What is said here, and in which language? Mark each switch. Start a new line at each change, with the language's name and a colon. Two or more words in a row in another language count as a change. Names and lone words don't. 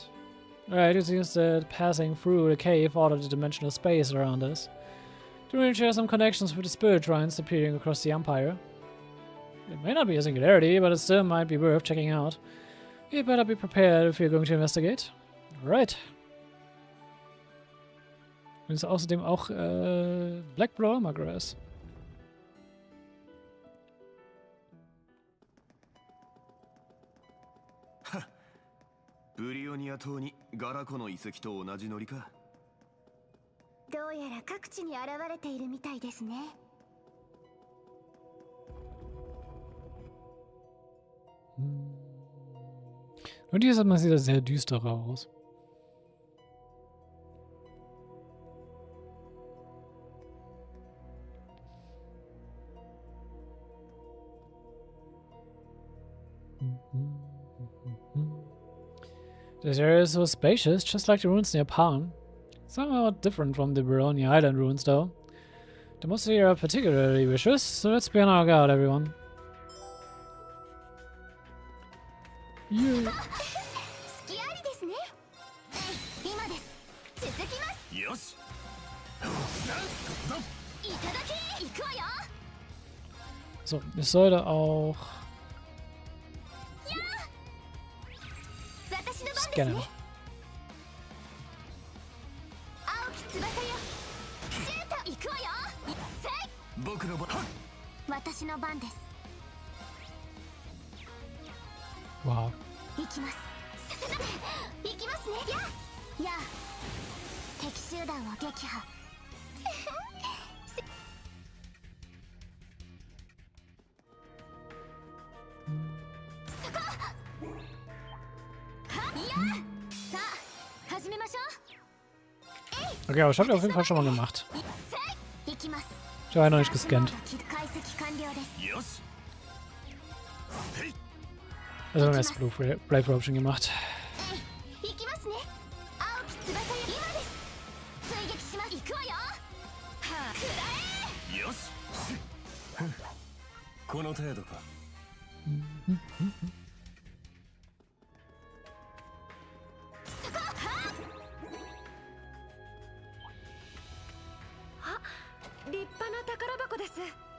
English: Right, it seems that passing through the cave altered the dimensional space around us. Do we share some connections with the spirit shrines appearing across the Empire? It may not be a singularity, but it still might be worth checking out. You better be prepared if you're going to investigate. Right.
German: Und ist außerdem auch Black Blue Grass. Ha.
Japanese: ブリオニア島にガラコの遺跡と同じノリか。どうやら各地に現れているみたいですね。
German: Und hier sieht das sehr düster aus.
English: This area is so spacious, just like the ruins near Pan. Somewhat different from the Baronia Island ruins, though. The monsters here are particularly vicious, so let's be on our guard, everyone. Yeah.
Japanese: よし。
German: So, es sollte auch scannen.
Japanese: 僕の番。私の番です。 Wow. 行きます。行きますね。やあ、敵集団を撃破。さあ、始めましょう。
German: Okay, aber das habt ihr auf jeden Fall schon mal gemacht.
Japanese: 行きます。
German: Ich habe noch nicht gescannt.
Japanese: 解析完了です。よし。
German: Also haben wir jetzt Blade Rope schon gemacht.
Japanese: 行きますね。青き翼よ、今です。追撃します。行くわよ。はあ、くらえ。よし。この程度か。立派な宝箱です。